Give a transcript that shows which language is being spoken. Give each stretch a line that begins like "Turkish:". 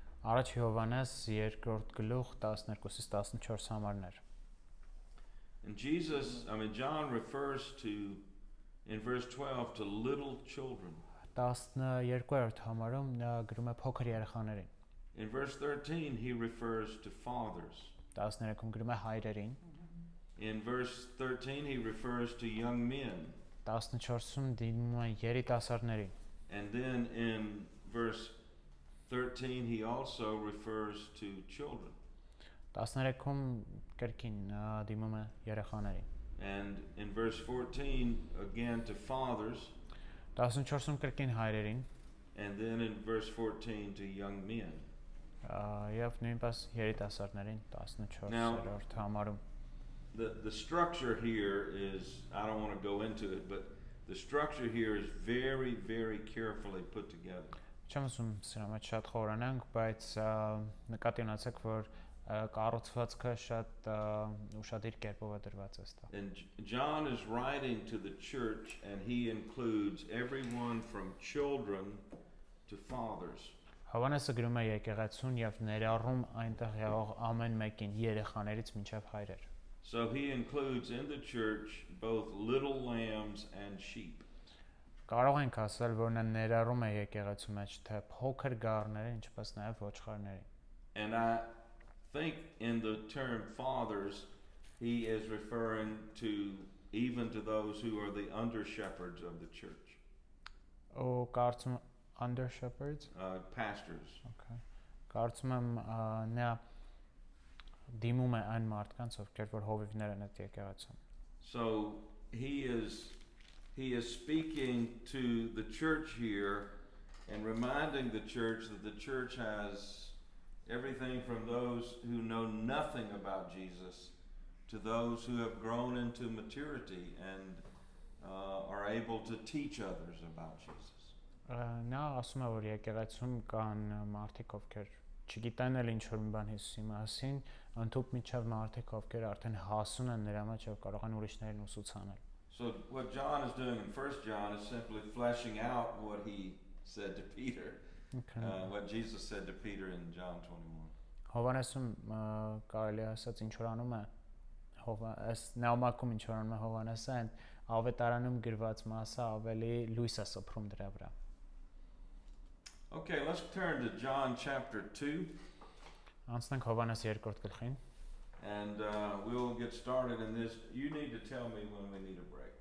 Armenian: Առաջի Հովանես 2-րդ գլուխ 12-ից 14 համարներ.
English: And John refers to, in verse 12, to little children.
Armenian: 12-րդ համարում նա գրում է փոքր երեխաներին։
English: In verse 13, he refers to fathers.
Armenian: 13-ում գրում է հայրերին։
English: In verse 13, he refers to young men.
Armenian: 14-ում դիմում է երիտասարդներին։
English: And then in verse 13, he also refers to children.
Armenian: 13-ում կրկին դիմում է երեխաներին։
English: And in verse 14, again to fathers.
Armenian: 14-ում կրկին հայրերին։
English: And then in verse 14 to young men.
Armenian: Եվ նույնպես երիտասարդներին 14-րդ համարում։
English: The structure here is, I don't want to go into it, but the structure here is very, very carefully put together.
Armenian: Չեմ ուզում սրա մեջ շատ խորանանք, բայց նկատի ունեցեք, որ կառուցվածքը շատ ուշադիր կերպով է դրված այստեղ։
English: And John is writing to the church, and he includes everyone from children to fathers.
Armenian: Հովհաննեսը գրում է եկեղեցուն եւ ներառում այնտեղ եղող ամեն մեկին, երեխաներից մինչեւ հայրեր։
English: So he includes in the church both little lambs and sheep.
Armenian: Կարող ենք ասել, որ նա ներառում է եկեղեցու մեջ թե փոքր գառները, ինչպես նաեւ ոչխարներին։
English: And I think in the term fathers, he is referring to even to those who are the under shepherds of the church.
Armenian: Ու կարծում
English: under shepherds, pastors. Okay.
Armenian: Կարծում եմ նա դիմում է այն մարդկանց, ովքեր որ հովիվներ են այդ եկեղեցում։
English: So he is speaking to the church here and reminding the church that the church has everything from those who know nothing about Jesus to those who have grown into maturity and are able to teach others about Jesus.
Armenian: Նա ասում է, որ եկեղեցում կան մարդիկ, ովքեր չգիտեն էլ ինչ որ մի բան Հիսուսի մասին, ընդհանուր միջև մարդիկ, ովքեր արդեն հասուն են նրա մեջ եւ կարող են ուրիշներին ուսուցանել։
English: So what John is doing in 1 John is simply fleshing out what he said to Peter. Okay. What Jesus said to Peter in John 21.
Armenian: Հովհաննեսում կարելի ասած ինչ որ անում է այս նամակում ինչ որ անում է Հովհաննեսը, այն ավետարանում գրված մասը ավելի լույս է սփռում դրա վրա։
English: Okay, let's turn to John chapter 2.
Armenian: Անցնենք Հովհաննես 2-րդ գլխին։
English: And we'll get started in this. You need to tell me when we need a break.